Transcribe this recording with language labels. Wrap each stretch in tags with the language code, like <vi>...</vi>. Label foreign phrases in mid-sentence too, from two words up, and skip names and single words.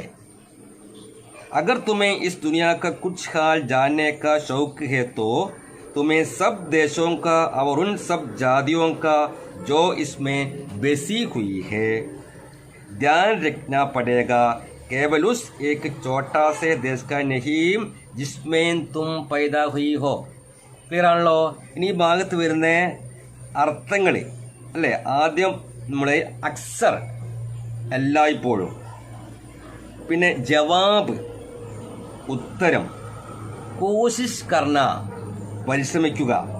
<hi>अगर तुम्हें इस दुनिया का कुछ हाल जानने का शौक है तो तुम्हें सब देशों का और उन सब जातियों का जो इसमें बसी हुई है ध्यान रखना पड़ेगा, केवल उस एक छोटा से देश का नहीं जिसमें तुम पैदा हुई हो।</hi> <ml>ക്ലിയർ ആണല്ലോ? ഇനി ഈ ഭാഗത്ത് വരുന്ന അർത്ഥങ്ങൾ അല്ലേ, ആദ്യം നമ്മുടെ അക്സർ എല്ലായ്പ്പോഴും, പിന്നെ ജവാബ് ഉത്തരം,</ml> <hi>कोशिश करना</hi> <ml>പരിശ്രമിക്കുക,</ml>